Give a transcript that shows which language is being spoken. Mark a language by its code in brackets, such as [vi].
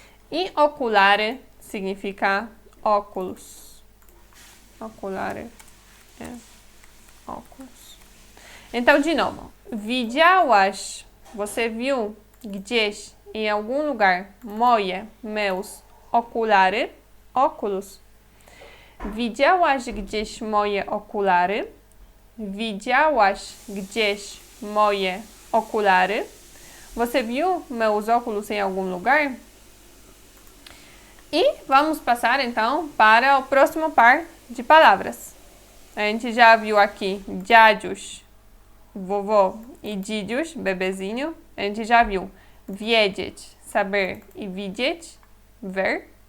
[pt] E oculare significa óculos. Oculare é óculos. Então, de novo. Widziałaś, você viu, gdzieś, em algum lugar. Moje, meus, [pl] okulary? Oculus. Widziałaś gdzieś moje okulary? Widziałaś gdzieś moje oculary? [pt] Você viu meus óculos em algum lugar? E vamos passar então para o próximo par de palavras. A gente já viu aqui dziadziuś, vovô, e dzidziuś, bebezinho. A gente já viu wiedzieć, saber, e widzieć, ver.